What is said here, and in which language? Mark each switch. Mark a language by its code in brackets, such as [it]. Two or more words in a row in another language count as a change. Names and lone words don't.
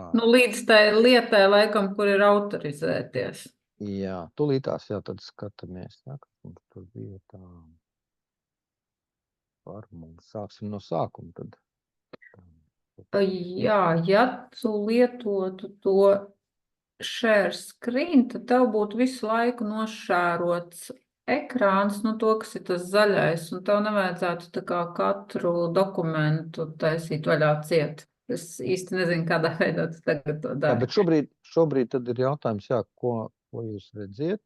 [lv] Nu, līdz tai lietai laikam, kur ir autorizēties. Jā, tūlītās, jā, tad skatāmies, jā, kas mums tur bija tā formula. Sāksim no sākuma tad. Jā, ja tu lietotu to [en] share screen, [lv] tad tev būtu visu laiku nošērots ekrāns, nu to, kas ir tas zaļais, un tev nevajadzētu tā kā katru dokumentu taisīt vaļā ciet. Es īsti nezinu, kādā veidā tu tagad to dari. Jā, bet šobrīd tad ir jautājums, jā, ko jūs redziet?